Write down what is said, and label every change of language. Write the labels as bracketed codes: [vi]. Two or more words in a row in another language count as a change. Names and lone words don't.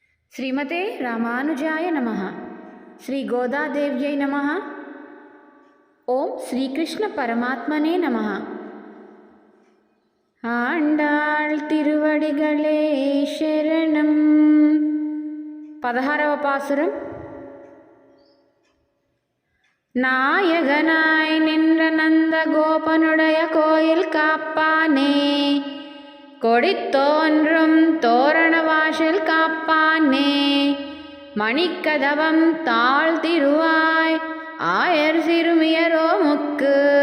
[sa] श्रीमते रामानुजाय नमः। श्री गोदादेव्यै नमः। ओम श्री कृष्ण परमात्मने नमः। [ta] ஆண்டாள் திருவடிகளே சரணம். 16వ பாசுரம். நாயகனாய் நின்ற நந்த கோபனுடைய கோயில் காப்பானே, கொடித்தோன்றும் தோரண வாசல் காப்பானே, மணிக்கதவம் தாழ் திருவாய் ஆயர் சிறுமியரோ முக்கு,